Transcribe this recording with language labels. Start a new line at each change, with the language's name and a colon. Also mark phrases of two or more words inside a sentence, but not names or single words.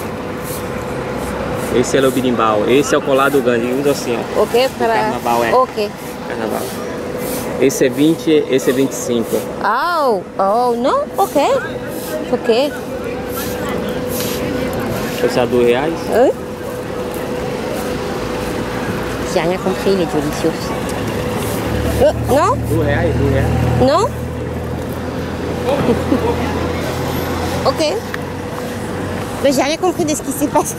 Portuguese: Esse é o berimbau. Esse é o colado grande. Usa assim, ó. Ok, para... Carnaval, é. Ok. Carnaval. Esse é 20, esse é 25.
French: Oh, non, ok. Ok.
Portuguese: Esse é R$2.
French: Oui. J'ai rien compris, les délicieux. Non?
Portuguese: R$2.
French: Non? Ok. Mais j'ai rien compris de ce qui s'est passé.